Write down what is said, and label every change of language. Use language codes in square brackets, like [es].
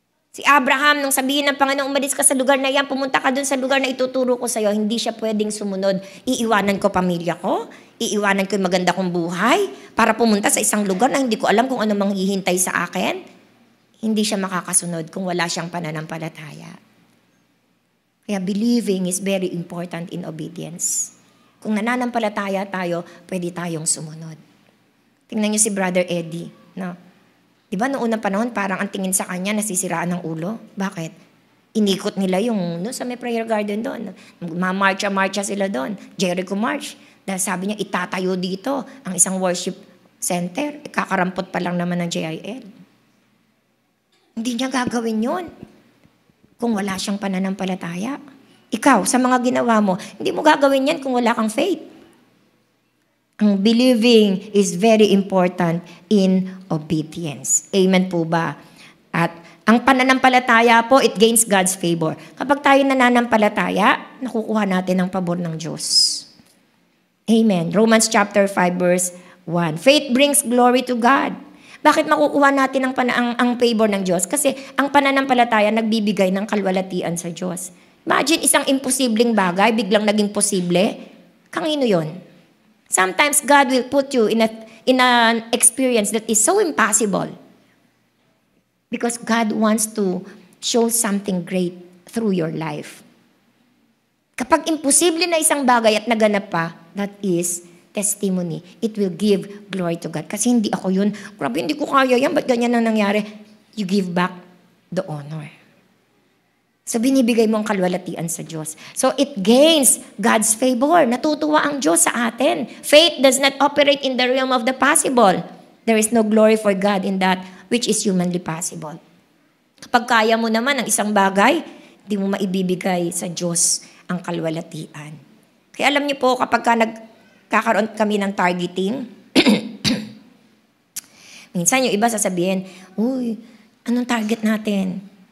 [tl] Si Abraham, nung sabihin ng Panginoon, umalis ka sa lugar na yan, pumunta ka dun sa lugar na ituturo ko sa'yo, hindi siya pwedeng sumunod. Iiwanan ko pamilya ko, iiwanan ko yung maganda kong buhay, para pumunta sa isang lugar na hindi ko alam kung ano manghihintay sa akin. Hindi siya makakasunod kung wala siyang pananampalataya. [en] Kaya believing is very important in obedience. [tl] Kung nananampalataya tayo, pwede tayong sumunod. Tingnan niyo si Brother Eddie, no? Diba noong unang panahon, parang ang tingin sa kanya, nasisiraan ng ulo. Bakit? Inikot nila yung, no, sa may prayer garden doon. Mamarcha-marcha sila doon. Jericho March. Dahil sabi niya, itatayo dito ang isang worship center. Kakarampot pa lang naman ng JIL. Hindi niya gagawin yun kung wala siyang pananampalataya. Ikaw, sa mga ginawa mo, hindi mo gagawin yan kung wala kang faith. [en] Ang believing is very important in obedience. [tl] Amen po ba? At ang pananampalataya po, [en] it gains God's favor. [tl] Kapag tayo nananampalataya, nakukuha natin ang pabor ng Diyos. Amen. [en] Romans chapter 5 verse 1. Faith brings glory to God. [tl] Bakit makukuha natin ang favor ng Diyos? Kasi ang pananampalataya nagbibigay ng kalwalatian sa Diyos. Imagine isang imposibleng bagay, biglang naging posible. Kanino yon? [en] Sometimes God will put you in an experience that is so impossible. Because God wants to show something great through your life. [tl] Kapag imposible na isang bagay at naganap pa, [en] that is testimony. It will give glory to God. [tl] Kasi hindi ako yun. Grabe, hindi ko kaya yan. Ba't ganyan ang nangyari? [en] You give back the honor. [tl] So, binibigay mo ang kalwalatian sa Diyos. [en] So, it gains God's favor. [tl] Natutuwa ang Diyos sa atin. [en] Faith does not operate in the realm of the possible. There is no glory for God in that which is humanly possible. [tl] Kapag kaya mo naman ang isang bagay, hindi mo maibibigay sa Diyos ang kalwalatian. Kaya alam niyo po, kapag nagkakaroon kami ng targeting, minsan yung iba sasabihin, uy, anong target natin?